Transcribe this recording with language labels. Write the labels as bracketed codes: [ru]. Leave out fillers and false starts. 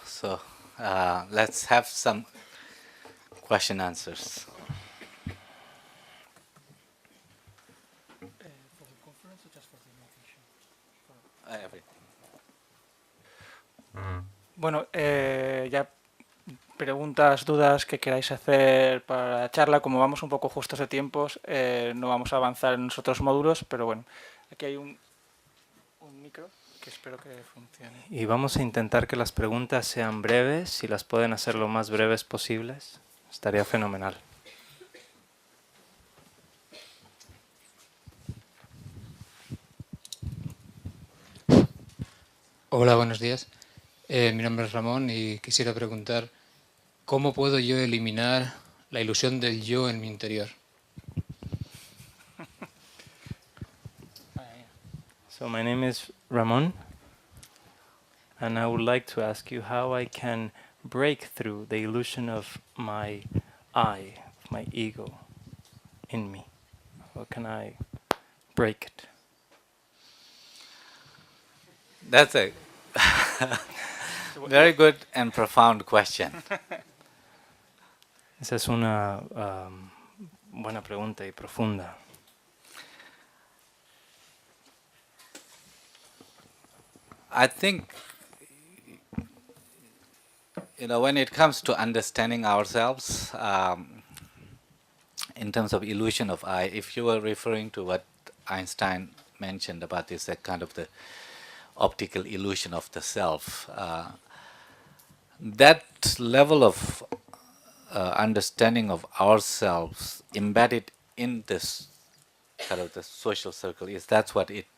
[en] So let's have some question answers. For the conference or just for the meditation? Everything. [es] Bueno, ya preguntas, dudas que queráis hacer para la charla. Como vamos un poco justos de tiempos, no vamos a avanzar en los otros módulos, pero bueno, aquí hay un micro que espero que funcione. Y vamos a intentar que las preguntas sean breves, si las pueden hacer lo más breves posibles, estaría fenomenal. Hola, buenos días. Mi nombre es Ramón y quisiera preguntar, ¿cómo puedo yo eliminar la ilusión del yo en mi interior? [en] So my name is Ramon, and I would like to ask you how I can break through the illusion of my I, of my ego in me. How can I break it? That's a very good and profound question. [es] Esa es una buena pregunta y profunda. [en] I think, when it comes to understanding ourselves, in terms of illusion of I, if you were referring to what Einstein mentioned about this, that kind of the optical illusion of the self, that level of understanding of ourselves embedded in this kind of the social circle is that's what it.